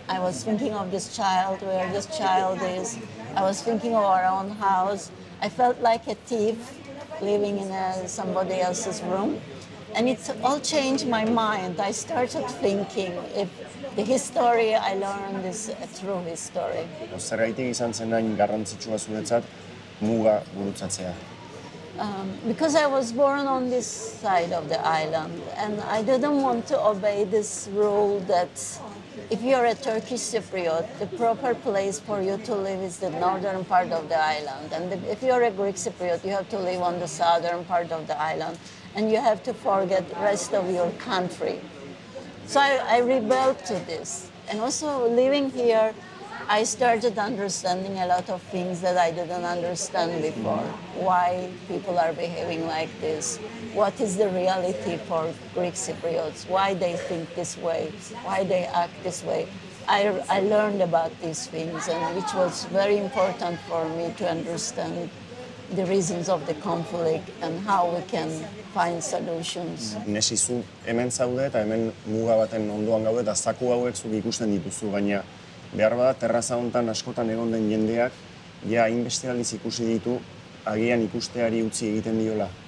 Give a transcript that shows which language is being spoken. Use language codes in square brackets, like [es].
[en] I was thinking of this child, where this child is. I was thinking of our own house. I felt like a thief living in somebody else's room. And it all changed my mind. I started thinking if the history I learned is a true history. [eu] Zergaitik izan zen hain garrantzitsua zuretzat muga gurutzatzea? [en] Because I was born on this side of the island, and I didn't want to obey this rule that if you're a Turkish Cypriot, the proper place for you to live is the northern part of the island. And if you're a Greek Cypriot, you have to live on the southern part of the island, and you have to forget the rest of your country. So I rebelled to this. And also living here, I started understanding a lot of things that I didn't understand before. Why people are behaving like this. What is the reality for Greek Cypriots? Why they think this way? Why they act this way? I learned about these things, and which was very important for me to understand the reasons of the conflict and how we can find solutions. [eu] Nesi, zu hemen zaude eta hemen muga baten ondoan gaude eta zaku hauek zuk ikusten dituzu, baina behar bada terraza hontan askotan egon den jendeak ja hainbeste aldiz ikusi ditu, agian ikusteari utzi egiten diola.